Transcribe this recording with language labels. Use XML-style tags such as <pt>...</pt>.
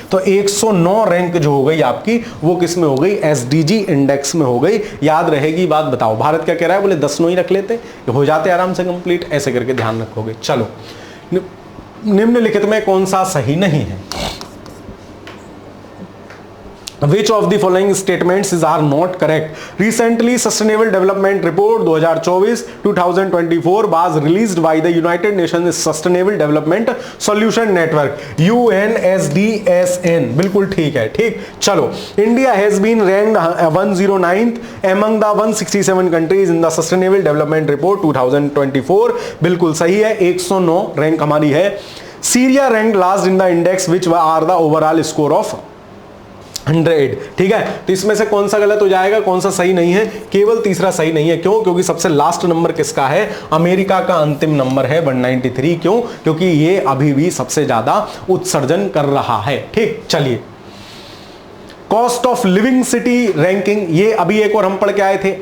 <hi>तो 109 रैंक जो हो गई आपकी, वो किस में हो गई, एसडीजी इंडेक्स में हो गई। याद रहेगी बात, बताओ भारत क्या कह रहा है, बोले 10 9 ही रख लेते, हो जाते आराम से कंप्लीट, ऐसे करके ध्यान रखोगे। चलो, निम्नलिखित में कौन सा सही नहीं है?</hi> <en>Which of the following statements are not correct? Recently, Sustainable Development Report 2024 was released by the United Nations Sustainable Development Solution Network UNSDSN।</en> <hi>बिल्कुल ठीक है, ठीक। चलो,</hi> <en>India has been ranked 109th among the 167 countries in the Sustainable Development Report 2024।</en> <hi>बिल्कुल सही है, 109 rank हमारी है।</hi> <en>Syria ranked last in the index which are the overall score of 100।</en> <hi>ठीक है, तो इसमें से कौन सा गलत हो जाएगा, कौन सा सही नहीं है? केवल तीसरा सही नहीं है। क्यों? क्योंकि सबसे लास्ट नंबर किसका है? अमेरिका का अंतिम नंबर है 193। क्यों? क्योंकि ये अभी भी सबसे ज्यादा उत्सर्जन कर रहा है। ठीक, चलिए, cost of living city ranking, ये अभी एक और हम पढ़ के आए थे।</hi>